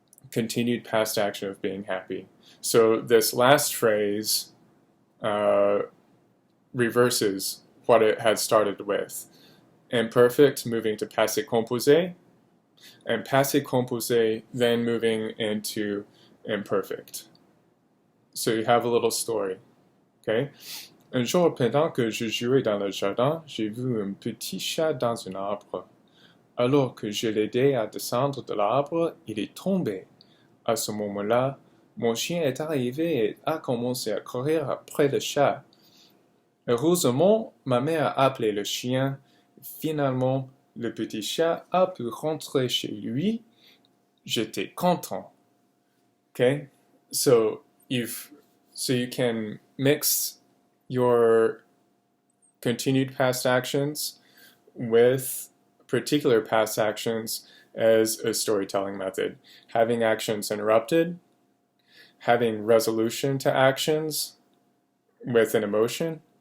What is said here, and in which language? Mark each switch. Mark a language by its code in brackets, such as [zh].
[en] Continued past action of being happy. So this last phrase reverses what it had started with. Imperfect moving to passé composé, and passé composé then moving into imperfect. So you have a little story. Okay? [fr] Un jour, pendant que je jouais dans le jardin, j'ai vu un petit chat dans un arbre. Alors que je l'aidais à descendre de l'arbre, il est tombé. À ce moment-là, mon chien est arrivé et a commencé à courir après le chat. Heureusement, ma mère a appelé le chien. Finalement, le petit chat a pu rentrer chez lui. J'étais content. Okay? [en] So you can mix your continued past actions with particular past actions as a storytelling method. Having actions interrupted, having resolution to actions with an emotion.